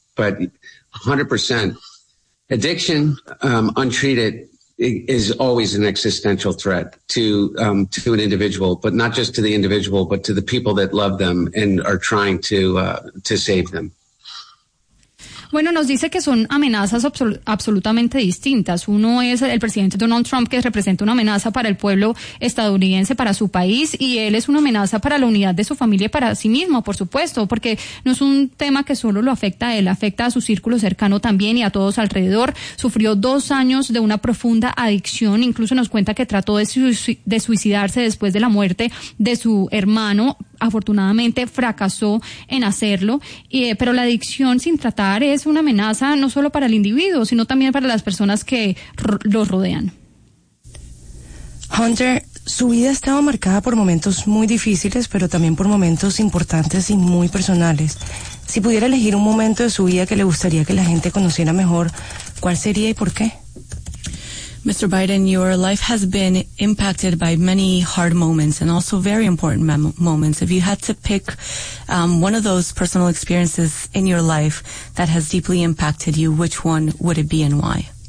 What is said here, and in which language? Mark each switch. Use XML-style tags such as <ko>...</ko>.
<en>But 100% addiction, untreated, is always an existential threat to an individual, but not just to the individual, but to the people that love them and are trying to save them.</en> <es>Bueno, nos dice que son amenazas absolutamente distintas. Uno es el presidente Donald Trump, que representa una amenaza para el pueblo estadounidense, para su país, y él es una amenaza para la unidad de su familia y para sí mismo, por supuesto, porque no es un tema que solo lo afecta a él, afecta a su círculo cercano también y a todos alrededor. Sufrió 2 años de una profunda adicción, incluso nos cuenta que trató de suicidarse después de la muerte de su hermano. Afortunadamente fracasó en hacerlo, pero la adicción sin tratar es una amenaza no solo para el individuo, sino también para las personas que lo rodean. Hunter, su vida estaba marcada por momentos muy difíciles, pero también por momentos importantes y muy personales. Si pudiera elegir un momento de su vida que le gustaría que la gente conociera mejor, ¿cuál sería y por qué?</es> <en>Mr. Biden, your life has been impacted by many hard moments and also very important moments. If you had to pick one of those personal experiences in your life that has deeply impacted you, which one would it be and why?</en>